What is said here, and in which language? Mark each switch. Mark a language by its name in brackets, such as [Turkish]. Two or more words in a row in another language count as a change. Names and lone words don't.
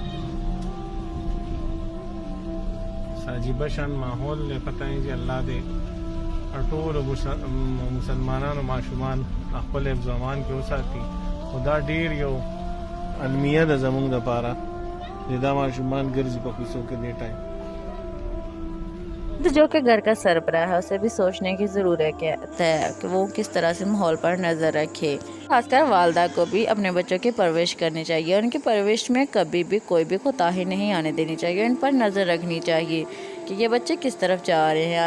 [Pashto] عجیبه شان ماحول له پته یې چې الله دې ټول مسلمانانو ماشومان خپل ځوان کې وساتي خدا ډیر یو المیه د زمونږ د پاره دا ماشومان ګرځي په کوڅو کې دې ټایم [Urdu] تو جو کہ گھر کا سربراہ ہے اسے بھی سوچنے کی ضرورت ہے کہ وہ کس طرح سے ماحول پر نظر رکھے. خاص کر والدہ کو بھی اپنے بچوں کی پرورش کرنی چاہیے. ان کی پرورش میں کبھی بھی کوئی بھی کوتاہی نہیں آنے دینی چاہیے. ان پر نظر رکھنی چاہیے کہ یہ بچے کس طرف جا رہے ہیں.